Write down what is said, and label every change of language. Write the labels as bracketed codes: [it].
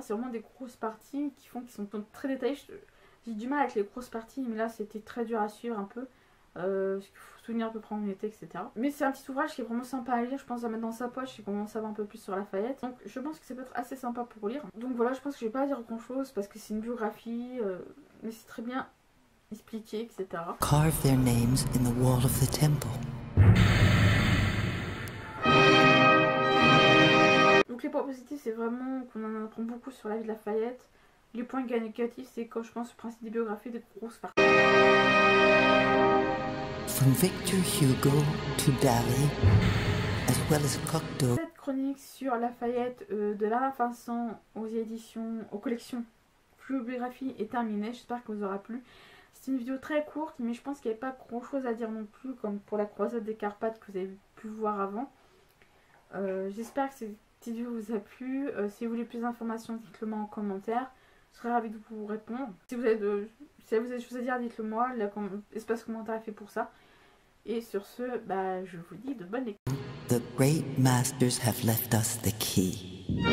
[fr] C'est vraiment des grosses parties qui sont très détaillées. J'ai du mal avec les grosses parties, mais là c'était très dur à suivre un peu. Parce qu'il faut se souvenir à peu près où on était, etc. Mais c'est un petit ouvrage qui est vraiment sympa à lire, je pense à mettre dans sa poche et qu'on en savoir un peu plus sur Lafayette. Donc je pense que ça peut être assez sympa pour lire. Donc voilà, je pense que je vais pas dire grand chose parce que c'est une biographie, mais c'est très bien expliqué, etc. [en] Carve their names in the wall of the temple. [fr] Donc les points positifs, c'est vraiment qu'on en apprend beaucoup sur la vie de Lafayette. Les points négatifs, c'est quand je pense au principe des biographies des grosses parties. [en] From Victor Hugo to Dali, as well as Cocteau. [fr] Cette chronique sur Lafayette de Bernard Vincent aux collections Foliographie est terminée. J'espère que vous aura plu. C'est une vidéo très courte, mais je pense qu'il n'y avait pas grand chose à dire non plus, comme pour la croisade des Carpates que vous avez pu voir avant. J'espère que cette vidéo vous a plu. Si vous voulez plus d'informations, dites-le moi en commentaire. Je serais ravie de vous répondre. Si vous avez des choses à dire, dites-le moi. L'espace commentaire est fait pour ça. Et sur ce, je vous dis de bonnes lectures. [en] The great masters have left us the key.